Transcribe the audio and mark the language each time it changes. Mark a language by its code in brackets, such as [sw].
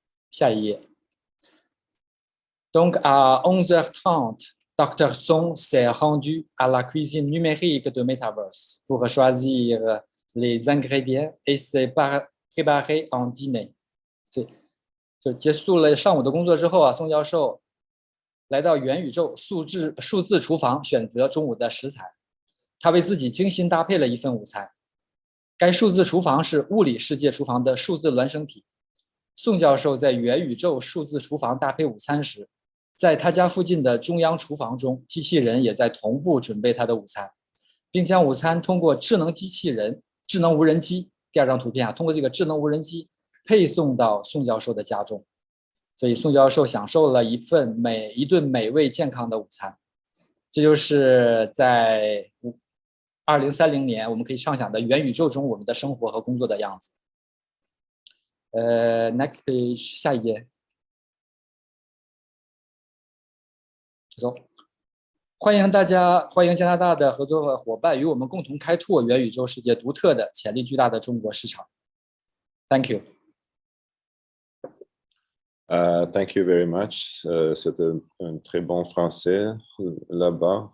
[zh] 下一页。 [fr] Donc à 11h30, Dr. Song s'est rendu à la cuisine numérique de Metaverse pour choisir les ingrédients et s'est préparé un dîner. [zh] 就结束了上午的工作之后啊，宋教授来到元宇宙数字厨房选择中午的食材。他为自己精心搭配了一份午餐。该数字厨房是物理世界厨房的数字孪生体。宋教授在元宇宙数字厨房搭配午餐时，在他家附近的中央厨房中，机器人也在同步准备他的午餐，并将午餐通过智能无人机，第二张图片啊，通过这个智能无人机配送到宋教授的家中。所以宋教授享受了一顿美味健康的午餐。这就是在2030年我们可以畅想的元宇宙中我们的生活和工作的样子。 [en] Next page， [zh] 下一页。走，欢迎加拿大的合作伙伴与我们共同开拓元宇宙世界独特的、潜力巨大的中国市场。 [en] Thank you。 Thank you very much. [fr] C'était un très bon français là-bas.